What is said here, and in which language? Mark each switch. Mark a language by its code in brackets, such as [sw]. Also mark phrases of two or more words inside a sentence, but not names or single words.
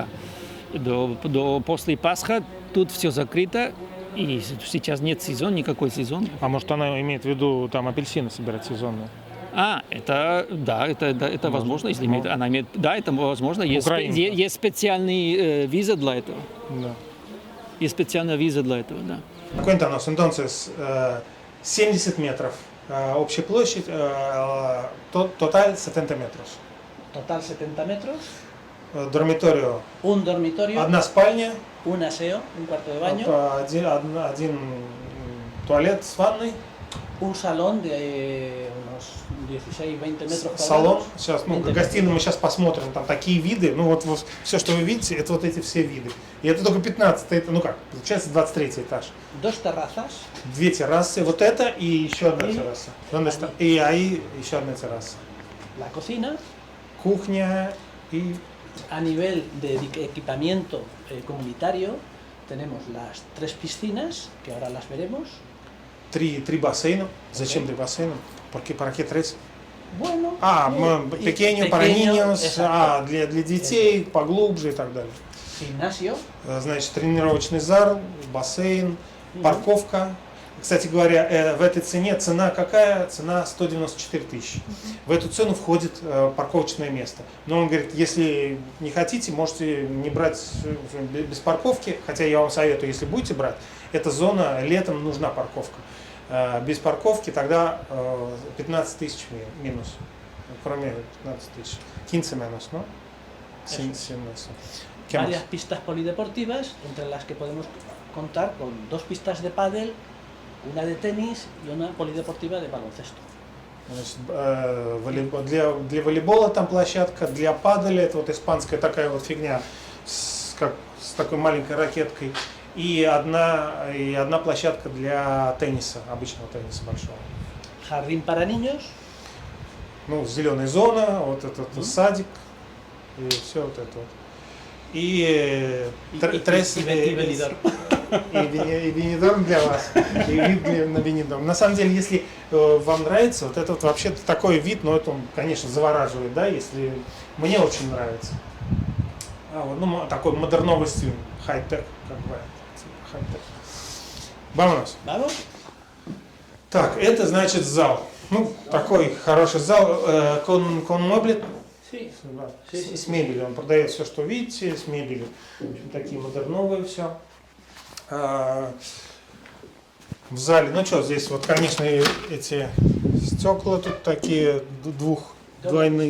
[ru] После Пасха тут все закрыто, и сейчас нет сезона, никакой сезон. А может, она имеет в виду там апельсины собирать сезонные? Это возможно, если она имеет, да, это возможно. Есть специальные визы для этого. Да. Есть специальная виза для этого, да. [es] Cuéntanos, entonces, 70 метров. [ru] Общая площадь, total 70 метров. [es] Total 70 metros. Dormitorio. Un dormitorio. [ru] Одна спальня. [es] Un aseo, un cuarto de baño. [ru] Один туалет с ванной. [es] Un salón de unos 16-20 metros cuadrados. [ru] Салон. Сейчас, гостиную мы сейчас посмотрим. Там такие виды. Ну вот все, что вы видите, это вот эти все виды. И это только 15-й, получается 23-й этаж. [es] Dos terrazas. [ru] 2 террасы. Вот это и еще одна терраса. И ahí еще одна терраса. [es] La cocina. [ru] Кухня и... [es] A nivel de equipamiento comunitario tenemos las 3 piscinas, que ahora las veremos. [ru] 3 бассейна. Зачем 3 бассейна? [es] ¿Para qué 3? Bueno. Pequeño para niños, [ru] для детей, поглубже и так далее. [es] Gimnasio. [ru] Значит, тренировочный зал, бассейн, парковка. Кстати говоря, в этой цена какая? Цена 194 тысячи. В эту цену входит парковочное место. Но он говорит, если не хотите, можете не брать без парковки, хотя я вам советую, если будете брать, эта зона, летом нужна парковка. Без парковки тогда 15 тысяч минус. Кроме 15 тысяч. [es] 15 menos, ¿no? 15 menos. Varias pistas polideportivas, entre las que podemos contar con 2 pistas de pádel, una de tenis y una polideportiva de baloncesto. [ru] Значит, для волейбола там площадка, для паделя, это вот испанская такая вот фигня с такой маленькой ракеткой. И одна площадка для тенниса, обычного тенниса большого. [es] Jardín para niños, [ru] Ну, зеленая зона, вот этот садик, и все вот это вот. И Benidorm. и Benidorm для вас, и вид на Benidorm. На самом деле, если вам нравится, вот это вот вообще такой вид, но это он, конечно, завораживает, да, если мне очень нравится. Ну, такой модерновый стиль, хай-тек, как бывает, хай-тек. [es] Vámonos. ¿Vamos? [ru] Так, это значит зал. Ну, такой хороший зал, [es] con mueble. Sí. [ru] Да, [es] Sí, [ru] с мебелью. Он продает все, что видите, с мебелью. В общем, такие модерновые все. В зале, ну что, здесь вот, конечно, эти стекла тут такие двойные.